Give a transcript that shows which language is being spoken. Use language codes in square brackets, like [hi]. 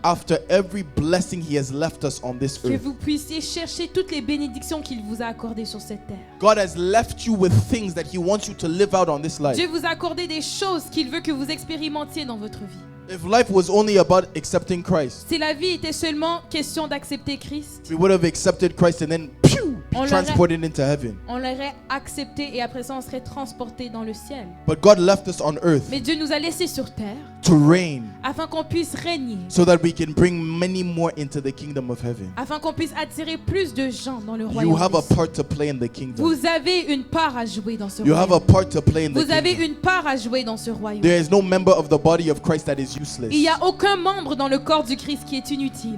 [en] after every blessing He has left us on this [fr] Que [en] earth. [fr] vous puissiez chercher toutes les bénédictions qu'il vous a accordées sur cette terre. [en] God has left you with things that He wants you to live out on this life. [fr] Dieu vous a accordé des choses qu'il veut que vous expérimentiez dans votre vie. [en] If life was only about accepting Christ, [fr] Si la vie était seulement question d'accepter Christ, [en] we would have accepted Christ and then be [fr] On l'aurait- [en] transported into heaven. [fr] on l'aurait accepté et après ça on serait transporté dans le ciel. [en] But God left us on earth [fr] Mais Dieu nous a laissés sur terre [en] to reign [fr] afin qu'on puisse régner, [en] so that we can bring many more into the kingdom of heaven. [fr] afin qu'on puisse attirer plus de gens dans le [en] You [fr] royaume. [en] have a [fr] des cieux. [en] part to play in the kingdom. [fr] Vous avez une part à jouer dans ce [en] You have a [fr] royaume. [en] part to play in the [fr] Vous avez [en] kingdom. [fr] une part à jouer dans ce royaume. [en] There is no member of the body of Christ that is useless. [fr] Il n'y a aucun membre dans le corps du Christ qui est inutile.